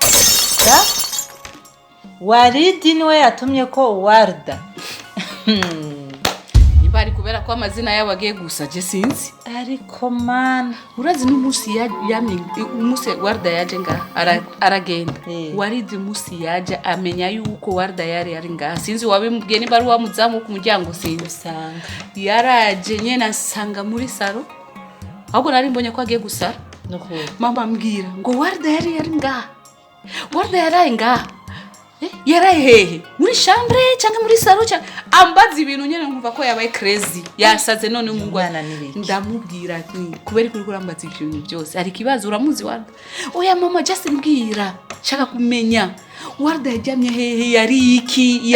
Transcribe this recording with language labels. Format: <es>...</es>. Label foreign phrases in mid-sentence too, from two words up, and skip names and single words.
<rn>Waridi niwe yatumye ko Warda. Bari kubera ko amazina yabagiye gusa je sinzi ariko man urazi n'umusi yamye umusi Warda yaje nga aragenda Waridi umusi yaje amenya yuko Warda yari nga sinzi wabimubwiye niba ari wamuzamu ku muryango sinzi usanga yaraje nyene asanga muri saro ahubwo nari mbonye ko agiye gusara mama mbwira ngo Warda yari nga Warda yari nga yarahehe muri chambre cyangwa muri saro cyangwa ambaza ibintu nyene nkumva ko yabaye crazy yasaze none umungwana nibiki ndamubwira ati kubera kuri kurambaza ibintu byose ari kibazo uramuzi Warda oya mama just mbwira shaka kumenya Warda yajyamye hehe yari iki</rn>